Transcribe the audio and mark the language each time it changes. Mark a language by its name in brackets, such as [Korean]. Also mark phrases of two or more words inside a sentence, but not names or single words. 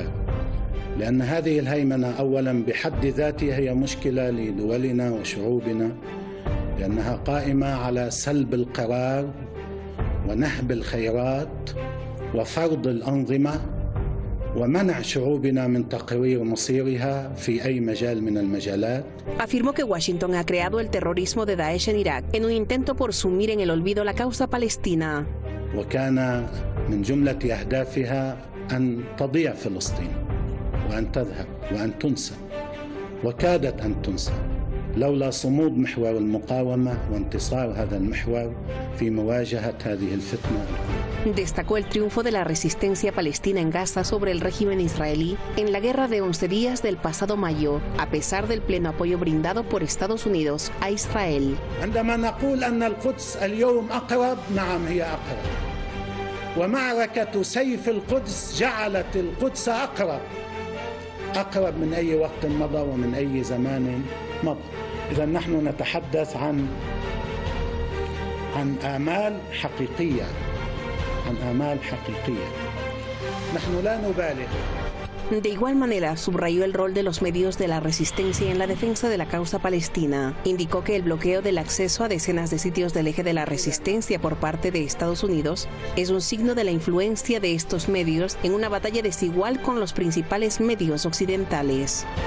[Arabic] لأن هذه الهيمنة أولاً بحد ذاتها هي مشكلة لدولنا وشعوبنا لأنها قائمة على سلب القرار ونهب الخيرات وفرض الأنظمة ومنع شعوبنا من تقرير مصيرها في أي مجال من المجالات. [Spanish] Afirmó que Washington ha creado el terrorismo de Daesh en Irak en un intento por sumir en el olvido la causa palestina. [Arabic] وكان من جملة أهدافها أن تضيع فلسطين. وأن تذهب وأن تنسى وكادت أن تنسى لولا صمود محور المقاومة وانتصار هذا المحور في مواجهة هذه الفتنة. [Spanish] Destacó el triunfo de la resistencia palestina en Gaza sobre el régimen israelí en la guerra de 11 días del pasado mayo, a pesar del pleno apoyo brindado por Estados Unidos a Israel. [Arabic] عندما نقول أن القدس اليوم أقرب، نعم هي أقرب. ومعركة سيف القدس جعلت القدس أقرب من أي وقت مضى ومن أي زمان مضى. إذا نحن نتحدث عن آمال حقيقية، نحن لا نبالغ. [Spanish] De igual manera, subrayó el rol de los medios de la resistencia en la defensa de la causa palestina. Indicó que el bloqueo del acceso a decenas de sitios del eje de la resistencia por parte de Estados Unidos es un signo de la influencia de estos medios en una batalla desigual con los principales medios occidentales.